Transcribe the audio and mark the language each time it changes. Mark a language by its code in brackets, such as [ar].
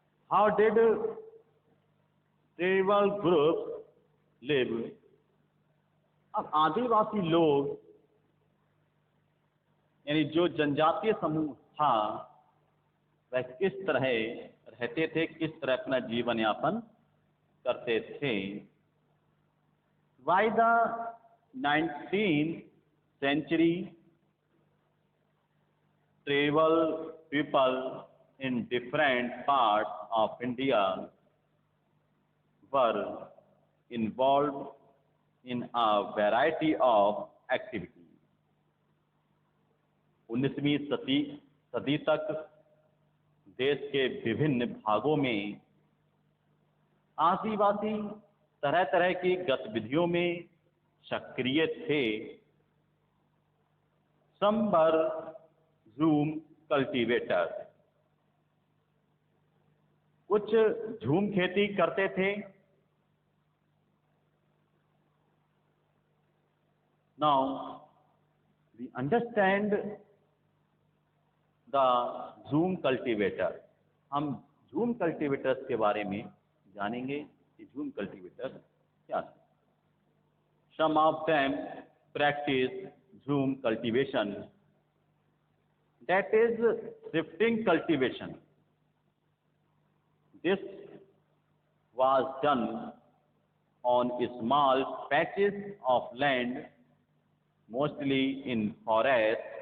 [en] How did tribal group live? [hi] अब आदिवासी लोग यानी जो जनजातीय समूह था वह किस तरह रहते थे, किस तरह अपना जीवन यापन करते थे? [en] By the 19th century, tribal people in different parts of India were involved in a variety of activities. [hi] 19वीं सदी तक देश के विभिन्न भागों में आदिवासी तरह तरह की गतिविधियों में सक्रिय थे। [en] Some were jhum cultivator, [hi] कुछ झूम खेती करते थे। [en] Now we understand the jhum cultivator. [hi] हम झूम कल्टीवेटर्स के बारे में जानेंगे कि झूम कल्टीवेटर क्या है। [en] Some of them practice jhum cultivation, that is shifting cultivation. This was done on small patches of land, mostly in forest.